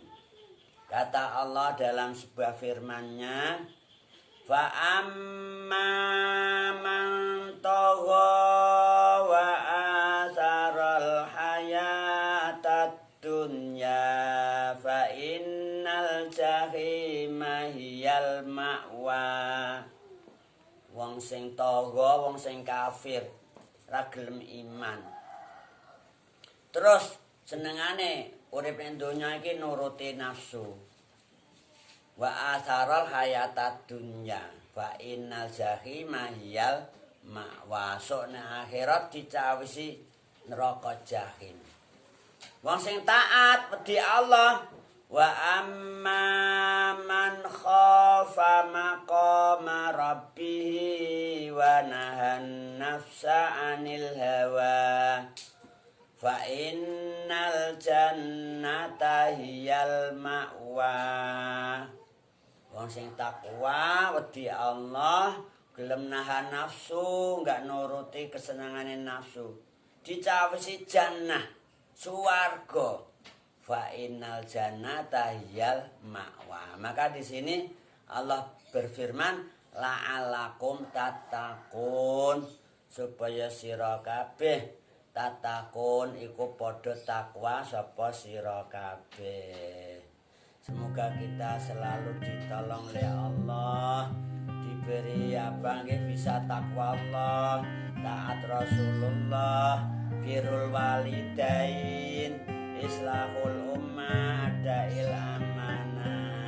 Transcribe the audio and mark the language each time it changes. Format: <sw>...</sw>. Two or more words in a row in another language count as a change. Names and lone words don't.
<id>Kata Allah dalam sebuah firman-Nya,</id> <ar>فأما من طغى وآثر الحياة الدنيا فإن الجحيم هي المأوى.</ar> <jv>Wong sing tagha, wong sing kafir, ra gelem iman. Terus senengane urip ning donya iki nuruti nafsu.</jv> <ar>وآثر الحياة الدنيا فإن الجحيم هي المأوى.</ar> <jv>Sok nang akhirat dicawisi neraka jahim. Wong sing taat wedi Allah,</jv> <ar>وأما من خاف مقام ربه ونهى النفس عن الهوى فإن الجنة هي المأوى.</ar> <jv>Wong sing takwa wedi Allah, gelem nahan nafsu, enggak nuruti kesenangane nafsu, dicawisi jannah, swarga.</jv> <ar>فإن الجنة هي المأوى.</ar> <id>Maka di sini Allah berfirman</id> <ar>لعلكم تتقون,</ar> <jv>supaya sira kabeh tattaqun iku padha takwa sapa sira kabeh.</jv> <id>Semoga kita selalu ditolong oleh Allah, diberi apa nggih bisa takwa Allah, taat Rasulullah,</id> <ar>بر الوالدين, إصلاح الأمة, أداء الأمانة.</ar>